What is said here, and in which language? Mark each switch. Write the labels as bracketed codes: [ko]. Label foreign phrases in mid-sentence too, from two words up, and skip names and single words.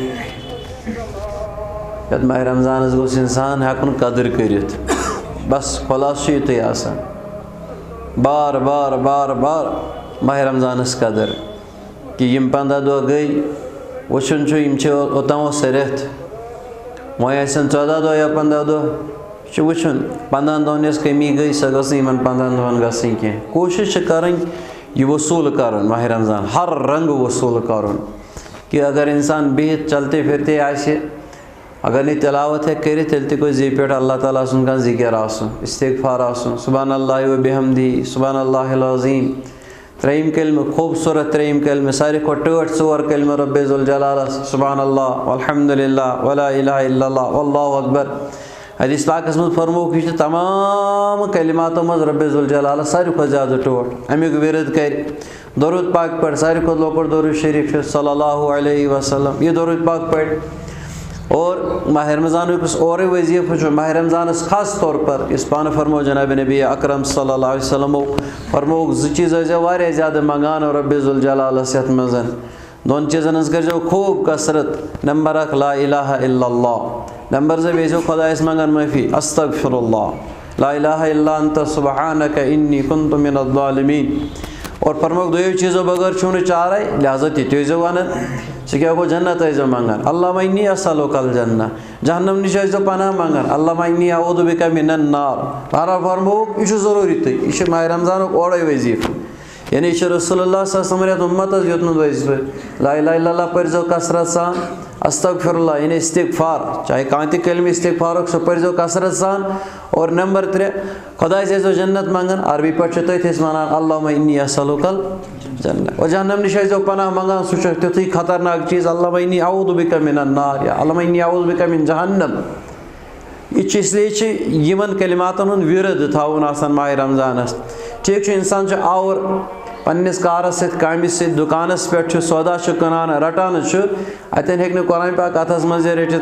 [ks] یتھ ماہ رمضانس گوٚژھ اِنسان ہٮ۪کُن قدٕر کٔرِتھ بس خلاصہٕ چھُ یِتُے آسان بار بار بار بار ماہ رمضانس قدر کہ یِم 15 دۄہ گٔے وٕچھُن چھُ یِم چھِ اوٚتام اوس رٮ۪تھ وۄنۍ آسن 14 دۄہ یا 15 دۄہ یہِ چھُ وٕچھُن 15 دۄہن یۄس کٔمی گٔے سۄ گٔژھ نہٕ یِمن 15 دۄہن گژھٕنۍ کینٛہہ کوٗشِش چھِ کَرٕنۍ یہِ وصوٗل کَرُن ماہ رمضان ہر رنٛگہٕ وصوٗل کَرُن کہ اگر اِنسان بِہِتھ [ur] چلتے پھرتے [ks] آسہِ اگر نہٕ تِلاوت ہیٚکہِ کٔرِتھ تیٚلہِ تہِ گوٚژھ زیٚیہِ پٮ۪ٹھ اللہ تعالیٰ سُنٛد کانٛہہ ذِکر آسُن استغفار آسُن [ar] سبحان اللہ و بحمدی سبحان اللہ العظیٖم [ks] ترٛیٚیِم کلمہٕ خوٗبصوٗرت ترٛیٚیِم کلمہٕ ساروی کھۄتہٕ ٹٲٹھ 4 کلمہٕ رۄبِ ذوالجلالس [ar] سبحان اللہ والحمدُاللہ ولا الہ الا اللہ واللہ اکبر [ks] حدیث پاکس منٛز فرمووُکھ یہِ چھِ تمام کلماتو منٛز رۄبِ ذوالجلالس ساروی کھۄتہٕ زیادٕ ٹوٹھ امیُک ورد کرِ درود پاک پڑھ ساروی کھۄتہٕ لۄکُٹ درود شریف چھُ [ar] صلی اللہ علیہ وسلم [ks] یہِ درود پاک پڑھ اور ماہ رمضانُک یُس اورَے وظیٖفہٕ چھُ ماہ رمضانس [ur] خاص طور پر [ks] یُس پانہٕ فرموو جنابِ نبی اکرم [ar] صلی اللہ علیہ وسلمو [ks] فرمووُکھ 2 چیٖز ٲسۍزیو واریاہ زیادٕ منٛگان رۄبِ ذوالجلالس یتھ منٛز 2 چیٖزن ہٕنٛز کٔرۍزیو خوٗب کثرت نمبر 1 [ar] لا الہ الا اللہ [ks] نمبر 2 بیٚیہِ ٲسۍزیو خۄدایس منٛگان معٲفی [ar] استغفر اللہ لا الہ الا انت سبحانک انی کنت من الظالمین [ks] اور فرمووُکھ 2 چیٖزو بغٲر چھُو نہٕ چارے لہٰذا تہِ تہِ ٲسۍزیو ونان سُہ کیٛاہ گوٚو جنت ٲسۍزیو منٛگان [ar] اللہُمہ انی اسألُک الجنہ [ks] جہنم نِش ٲسۍزیو پناہ منٛگان [ar] اللہُمہ انی اعوذ بِکَ مِنَ النار [ks] بہرحال فرمووُکھ یہِ چھُ ضروٗری تہٕ یہِ چھُ ماہ رمضانُک اورَے وظیٖفہٕ یعنی یہِ چھُ [ar] رسول اللہ صلی اللہ علیہ وسلم [ks] یتھ اُمتس دیُتمُت وظیٖفہٕ [ar] لا الہ الا اللہ [ks] پٔرۍزیو کثرت سان [ar] استغفر اللہ [ks] یعنی استغفار چاہے کانٛہہ تہِ کلمہٕ استغفارُک سُہ پٔرۍزیو کثرت سان اور نمبر 3 خۄدایس ٲسۍزیو جنت منٛگان عربی پٲٹھۍ چھِ تٔتھۍ أسۍ ونان [ar] اللہُمہ انی اسألُک الجنہ [ks] اور جہنم نِش ٲسۍزیو پناہ منٛگان سُہ چھُ تیُتھُے خطرناک چیٖز [ar] اللہُمہ انی اعوذ بِکَ مِنَ النار [ks] یا [ar] اللہُمہ انی اعوذ بِکَ مِن جہنم [ks] یہِ چھُ اِسلیے چھِ یِمن کلماتن ہُنٛد وِرد تھاوُن آسان ماہ رمضانس ٹھیٖک چھُ اِنسان چھُ آوُر پننِس کارس سۭتۍ کامہِ سۭتۍ دُکانس پٮ۪ٹھ چھُ سودا چھُ کٕنان رٹان چھُ اتٮ۪ن ہیٚکہِ نہٕ قرآن پاک اتھس منٛز رٔٹِتھ